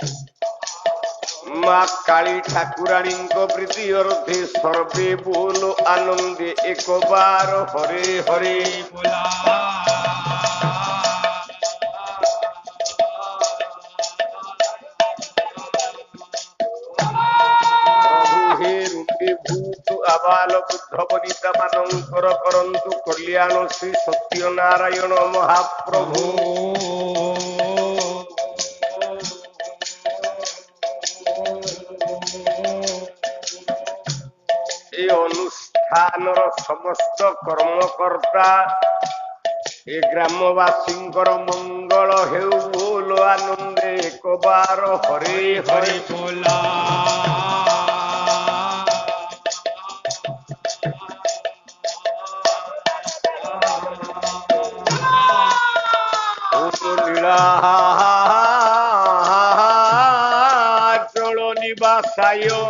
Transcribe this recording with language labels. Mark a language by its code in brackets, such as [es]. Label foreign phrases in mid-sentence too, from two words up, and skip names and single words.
[bn] মা কালী ঠাকুরাণীঙ্গ প্রীতি অর্থে সর্বে বল আনন্দে একবার হরে হরে ভূত আবাল বুদ্ধ বনিতা [or] ମାନଙ୍କର କରନ୍ତୁ କଲ୍ୟାଣ ଶ୍ରୀ ସତ୍ୟନାରାୟଣ ମହାପ୍ରଭୁ ଏ ଅନୁଷ୍ଠାନର ସମସ୍ତ କର୍ମକର୍ତ୍ତା ଏ ଗ୍ରାମବାସୀଙ୍କର ମଙ୍ଗଳ ହେଉ ବୋଲ ଆନନ୍ଦେ ଏକବାର ହରେ ହରେ ବୋଲା [bn] চল নিবাসায়